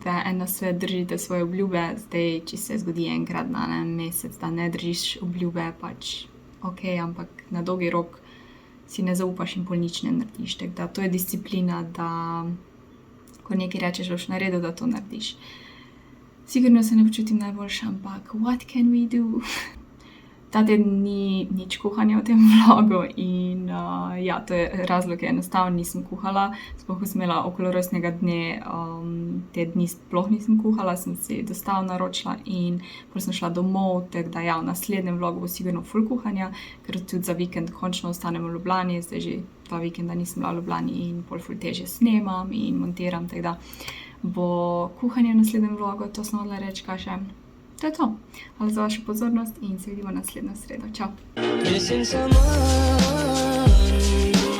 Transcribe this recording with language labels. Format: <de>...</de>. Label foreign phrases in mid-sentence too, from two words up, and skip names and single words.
<sl>To je en nasvet, držite svoje obljube, zdaj, če se zgodi enkrat na en mesec, da ne držiš obljube, pač ok, ampak na dolgi rok si ne zaupaš in pol nič ne narediš. Tako da to je disciplina, da ko nekaj rečeš, boš naredil, da to narediš. Sigurno se ne počutim najboljše, ampak</sl> <en>what can we do?</en> <sl>Ta teden ni nič kuhanja v tem vlogu in ja, to je razlog, je enostavno nisem kuhala. Sploh ko sem imela okolo rojstnega dne, te dni sploh nisem kuhala, sem si dostavo naročila in potem sem šla domov, tako da ja, v naslednjem vlogu bo sigurno ful kuhanja, ker tudi za vikend končno ostanem v Ljubljani, zdaj že 2 vikenda nisem bila v Ljubljani in pol ful težje snemam in montiram, tako da bo kuhanje v naslednjem vlogu, to sem hodila reči, kaj še. To je to. Hvala za vašo pozornost in se vidimo naslednjo sredo. Čau!</sl> <en>Missing someone</en>